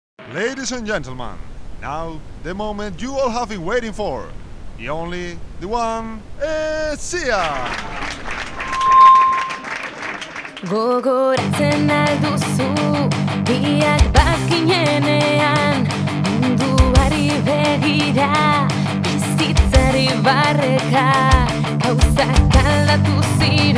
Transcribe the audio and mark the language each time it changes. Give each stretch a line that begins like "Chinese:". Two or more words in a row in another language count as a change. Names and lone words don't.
English: Ladies and gentlemen, now the moment you all have been waiting for. The only, the one, Sia!
Basque: Gogoratzen alduzu, biak bakinenean, munduari begira, bizitzari barreka, gauzak aldatu ziren.